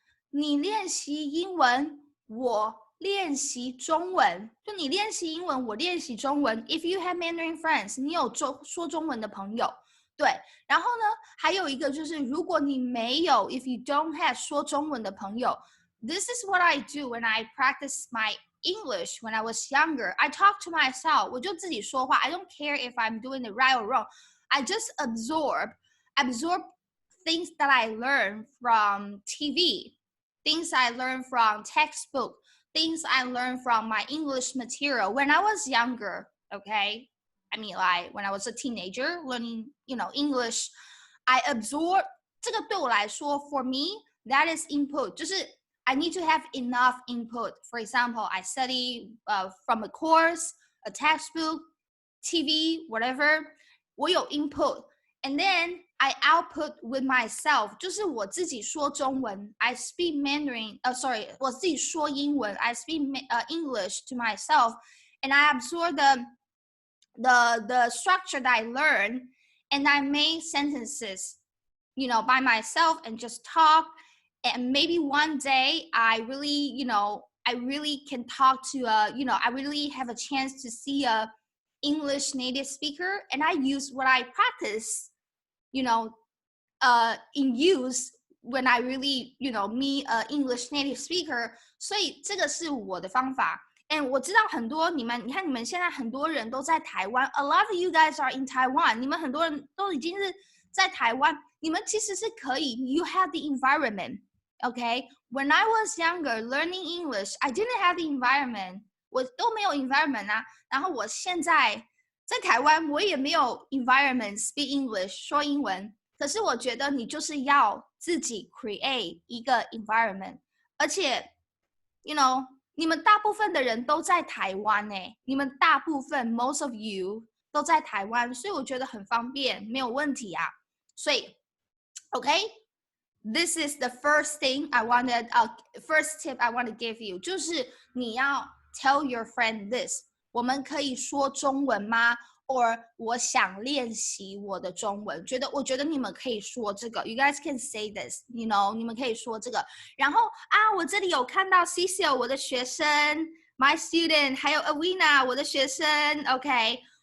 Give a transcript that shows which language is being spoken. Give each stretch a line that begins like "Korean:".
Chinese: 你练习英文我练习中文就你练习英文我练习中文
English: if you have Mandarin friends
Chinese: 你有说中文的朋友对然后呢还有一个就是如果你没有
English: if you don't have
Chinese: 说中文的朋友
English: This is what I do when I practice my English when I was younger. I talk to myself.
Chinese: 我就自己说话
English: I don't care if I'm doing it right or wrong. I just absorb things that I learn from TV, things I learn from textbook, things I learn from my English material when I was younger, okay? I mean, like when I was a teenager learning, English, I absorb
Chinese: 这个对我来说
English: for me, that is input. 就是 I need to have enough input. For example, I study from a course, a textbook, TV, whatever.
Chinese: 我有
English: input. And then I output with myself.
Chinese: 就是我自己说中文
English: I speak Mandarin. Sorry,
Chinese: 我自己说英文
English: I speak English to myself. And I absorb the structure that I learn. And I make sentences, by myself and just talk. And maybe one day I really can talk to I really have a chance to see a English native speaker and I use what I practice, in use when I really, meet an English native speaker.
Chinese: 所以这个是我的方法。 And 我知道很多你看你们现在很多人都在台湾
English: A lot of you guys are in Taiwan.
Chinese: 你们很多人都已经是在台湾，你们其实是可以
English: You have the environment. Okay, when I was younger learning English, I didn't have the environment.
Chinese: 我都没有 environment 啊。然后我现在在台湾，我也没有 environment speak English 说英文。可是我觉得你就是要自己 create 一个 environment， 而且 你们大部分的人都在台湾你们大部分
English: most of you
Chinese: 都在台湾，所以我觉得很方便，没有问题啊。所以 OK。
English: This is the first thing first tip I want to give you
Chinese: 就是你要
English: tell your friend this
Chinese: 我们可以说中文吗 or 我想练习我的中文我觉得你们可以说这个
English: You guys can say this
Chinese: 你们可以说这个然后我这里有看到 Cecil 我的学生
English: my student
Chinese: 还有 Awina 我的学生 OK